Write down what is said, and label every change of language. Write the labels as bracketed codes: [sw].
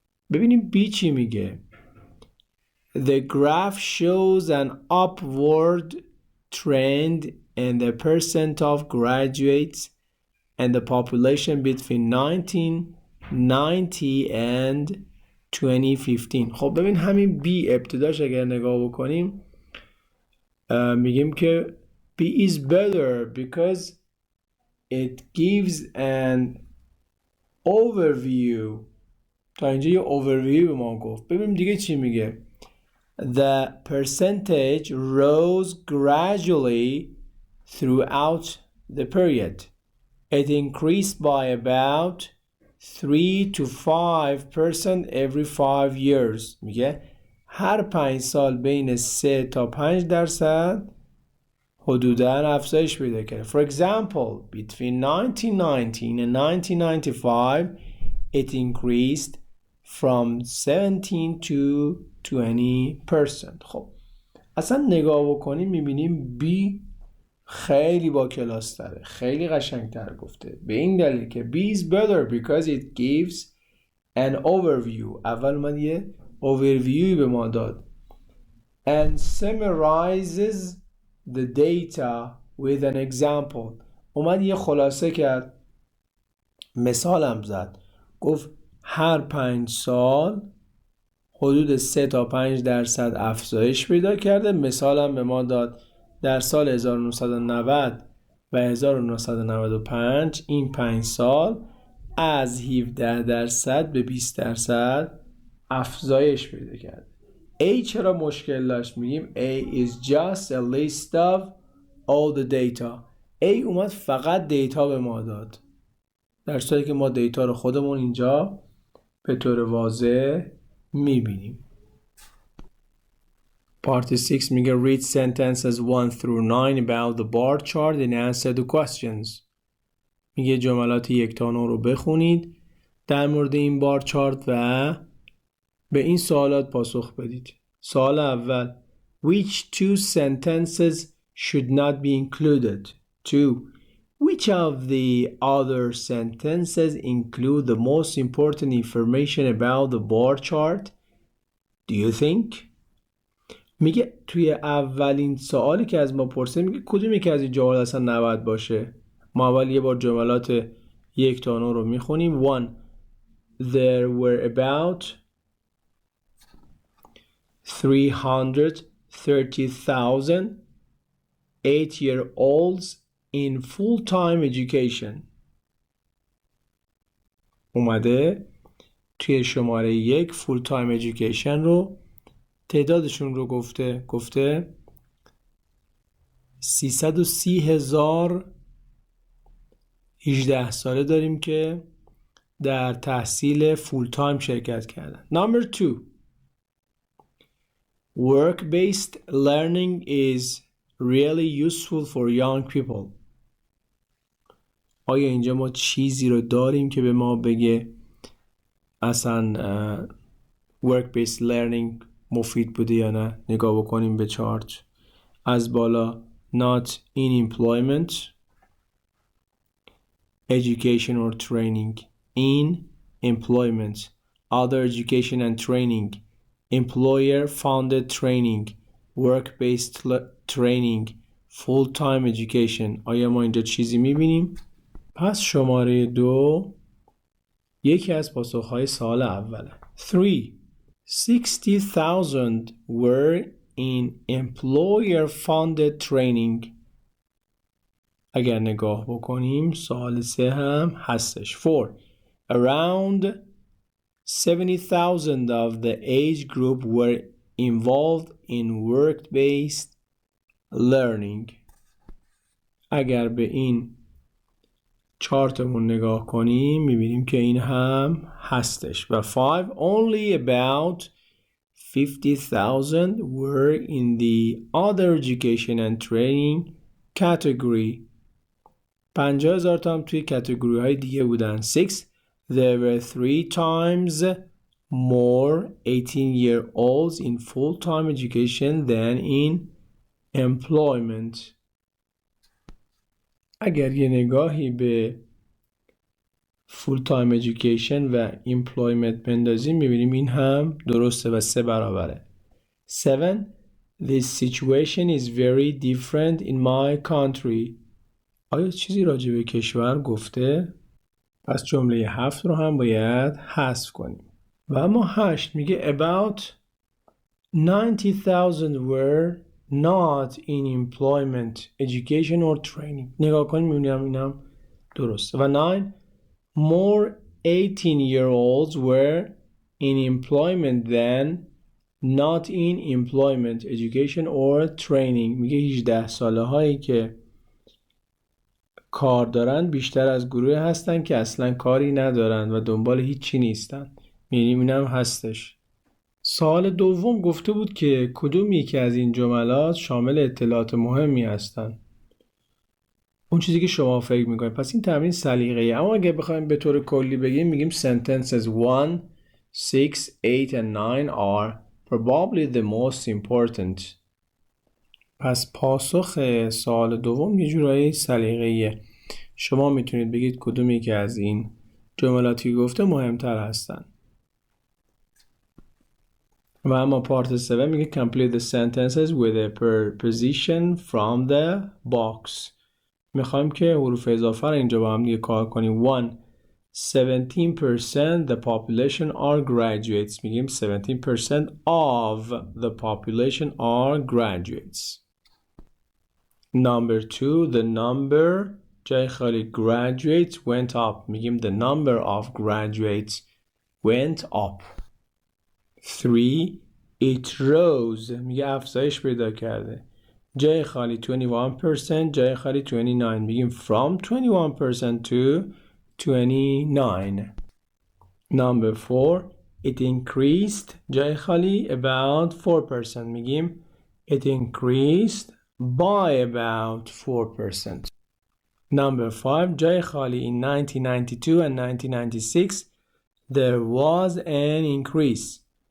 [fa] ببینیم B چی میگه. [en] The graph shows an upward trend in the percent of graduates and the population between 1990 and 2015. [fa] خب ببین همین B ابتداش اگر نگاه بکنیم میگیم که [en] B is better because it gives an overview. [fa] تا اینجا یه overview به ما گفت. ببینیم دیگه چی میگه. [en] The percentage rose gradually throughout the period. It increased by about 3 to 5% every 5 years. [fa] میگه هر 5 سال بین 3 تا 5% حدوداً افزایش پیدا کرده. [en] For example, between 1919 and 1995, it increased from 17 to 20%. [fa] خب اصلا نگاه بکنیم میبینیم B خیلی با کلاس تره، خیلی قشنگ تر گفته. به این دلیل که [en] B is better because it gives an overview. [fa] اول اومد یه overview به ما داد. [en] And summarizes the data with an example. [fa] اومد یه خلاصه کرد، مثالم زد، گفت هر 5 سال حدود 3 تا 5% افزایش پیدا کرده. مثالم به ما داد در سال 1990 و 1995 این 5 سال از 17% به 20% افزایش پیدا کرده. [en] A [fa] چرا مشکل داشت؟ میگیم [en] A is just a list of all the data. [fa] A اومد فقط دیتا به ما داد، در صورتی که ما دیتا رو خودمون اینجا به طور واضح میبینیم. [en] Part 6 [fa] میگه [en] read sentences 1 through 9 about the bar chart and answer the questions. [fa] میگه جملات 1 تا 9 رو بخونید در مورد این بار چارت و به این سوالات پاسخ بدید. سوال اول [en] Which two sentences should not be included? 2. Which of the other sentences include the most important information about the bar chart? Do you think? [fa] میگه توی اولین سوالی که از ما پرسه میگه کدوم یکی از این جملات اصلا نباید باشه. ما اول یه بار جملات 1 تا 9 رو میخونیم. 1. [en] There were about 330,000 8-year-olds in full-time education. [fa] اومده توی شماره 1 full-time education رو تعدادشون رو گفته 330,000 18 ساله داریم که در تحصیل فول تایم شرکت کردن. [en] Number 2. Work-based learning is really useful for young people. [fa] آیا اینجا ما چیزی رو داریم که به ما بگه اصلا work-based learning مفید بوده یا نه؟ نگاه بکنیم به چارت از بالا. [en] Not in employment, education or training. In employment, other education and training, employer-funded training, work-based training, full-time education. [fa] آیا ما اینجا چیزی میبینیم؟ پس شماره 2 یکی از پاسخهای سوال اوله. 3. [en] 60,000 were in employer-funded training. [fa] اگر نگاه بکنیم سوال 3 هم هستش. 4. [en] Around 70,000 of the age group were involved in work-based learning. [fa] اگر به این چارتمون نگاه کنیم میبینیم که این هم هستش. [en] و 5 only about 50,000 were in the other education and training category. [fa] 50,000 تا هم توی کاتگوری های دیگه بودن. [en] 6 there were 3 times more 18-year-olds in full-time education than in employment. [fa] اگر یه نگاهی به full time education و employment بندازیم میبینیم این هم درسته و 3 برابره. [en] 7 this situation is very different in my country. [fa] آیا چیزی راجع به کشور گفته؟ پس جمله 7 رو هم باید حذف کنیم. و اما 8 میگه [en] about 90,000 were not in employment, education or training. [fa] نگاه کنیم میبینیم اینم درسته. [en] و 9 more 18-year-olds were in employment than not in employment, education or training. [fa] میگه 18 ساله هایی که کار دارن بیشتر از گروه هستن که اصلا کاری ندارن و دنبال هیچی نیستن. میبینیم اینم هستش. سوال دوم گفته بود که کدوم یکی از این جملات شامل اطلاعات مهمی هستن؟ اون چیزی که شما فکر میکنید. پس این تمرین سلیقه‌ای. اما اگه بخوایم به طور کلی بگیم میگیم [en] sentences 1, 6, 8 and 9 are probably the most important. [fa] پس پاسخ سوال دوم یه جورایی سلیقه‌ایه. شما میتونید بگید کدوم یکی از این جملاتی گفته مهمتر هستن. و اما پارت 7 میگه [en] complete the sentences with a preposition from the box. [fa] میخوایم که حروف اضافه رو اینجا با هم دیگه کار کنیم. [en] 1 17% the population are graduates. [fa] میگیم [en] 17% of the population are graduates. Number 2 the number [fa] جای خالی [en] graduates went up. [fa] میگیم [en] the number of graduates went up. [fa] 3 [en] it rose. [fa] میگه افزایش پیدا کرده. جای خالی 21%، جای خالی 29. میگیم [en] from 21% to 29. Number 4 it increased. [fa] جای خالی [en] about 4%. [fa] میگیم [en] it increased by about 4%. Number 5 [fa] جای خالی [en] in 1992 and 1996 there was an increase.